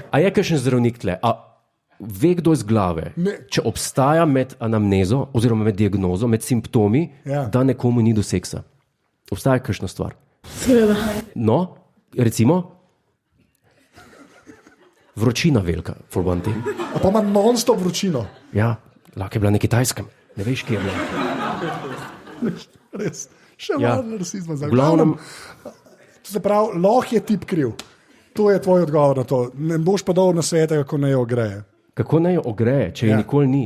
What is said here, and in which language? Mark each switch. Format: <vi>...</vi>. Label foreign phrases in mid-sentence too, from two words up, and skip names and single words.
<sl>A je kakšen zdravnik tle? A ve kdo iz glave, če obstaja med anamnezo oziroma med diagnozo, med simptomi, da nekomu ni do seksa? Obstaja kakšna stvar? Seveda. No, recimo vročina velika,</sl> <en>for one thing.</en> <sl>A pa ima non-stop vročino. Ja, lahko je bila na Kitajskem, ne veš, kje je bila. Res, še malo rasizma. V glavnem, se pravi, lahko je tip kriv. To je tvoj odgovor na to. Ne boš pa dal na svete, kako naj jo ogreje. Kako naj jo ogreje, če je nikoli ni?</sl>